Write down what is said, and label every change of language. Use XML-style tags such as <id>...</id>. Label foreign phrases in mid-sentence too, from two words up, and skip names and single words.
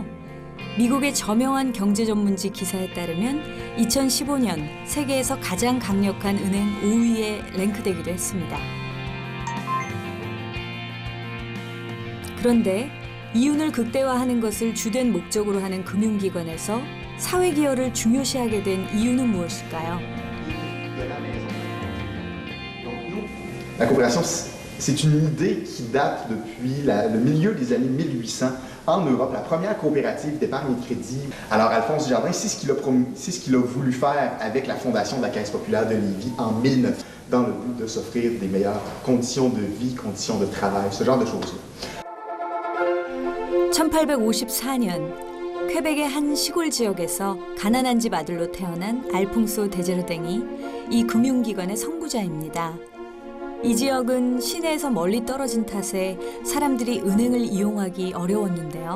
<ko>미국의 저명한 경제전문지 기사에 따르면 2015년 세계에서 가장 강력한 은행 5위에 랭크되기도 했습니다. 그런데 이윤을 극대화하는 것을 주된 목적으로 하는 금융기관에서 사회기여를 중요시하게 된 이유는 무엇일까요?</ko> <fr>La coopération, c'est une idée qui date depuis le milieu des années 1800 en Europe, la première coopérative d'épargne et de crédit. Alors Alphonse Dujardin, c'est ce qu'il a voulu faire avec la fondation de la Caisse populaire de Lévis en 1900, dans le but de s'offrir des meilleures conditions de vie, conditions de travail, ce genre de choses-là.</fr> <ko>1854년 퀘벡의 한 시골 지역에서 가난한 집 아들로 태어난 알퐁소 데자르댕이 이 금융기관의 선구자입니다. 이 지역은 시내에서 멀리 떨어진 탓에 사람들이 은행을 이용하기 어려웠는데요.</ko>